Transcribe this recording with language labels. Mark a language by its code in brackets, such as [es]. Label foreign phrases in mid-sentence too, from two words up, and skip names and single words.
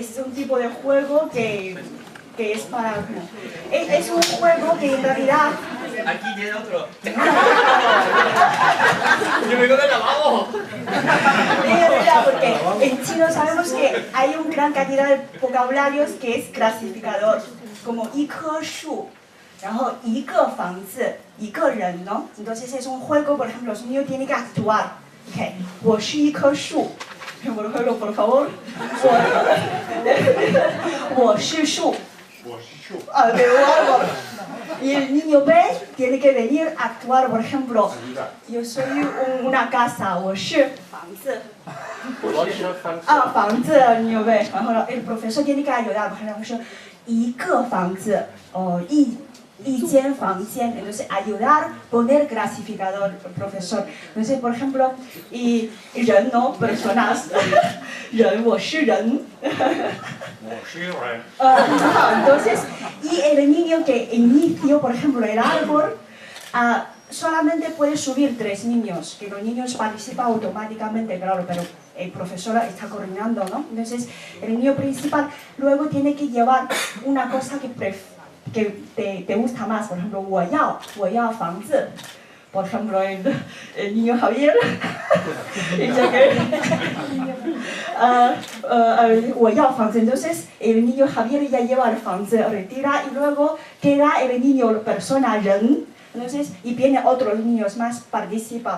[es] Es un tipo de juego que es para... Es un juego que en realidad... Aquí tiene otro. ¡Yo vengo de lavabo! Porque en chino sabemos que hay una gran cantidad de vocabularios que es clasificador, como [zh] 一棵树, 然后一个房子, 一个人, [es] ¿no? Entonces es un juego, por ejemplo, los niños tienen que actuar. [zh] Okay. 我是一棵树. [es] Por ejemplo, por favor. [zh] 我是树. [es] De un árbol. Y el niño B tiene que venir a actuar, por ejemplo, yo soy una casa, [zh] 我是房子. 房子, [es] el niño B. El profesor tiene que ayudar, por ejemplo, [zh] 一个房子, [es] y Jian Fang Jian, entonces ayudar, poner clasificador, profesor. Entonces, por ejemplo, y ren, ¿no? Personas. [zh] Ren, 我是人. [es] Entonces, y el niño que inició, por ejemplo, el árbol, solamente puede subir 3 niños, que los niños participan automáticamente, claro, pero el profesor está coordinando, ¿no? Entonces, el niño principal luego tiene que llevar una cosa que te gusta más, por ejemplo, [zh] 我要房子. [es] Por ejemplo, el niño Javier, entonces el niño Javier ya lleva el fangzi, retira y luego queda el niño persona ren, entonces, y vienen otros niños más, participan.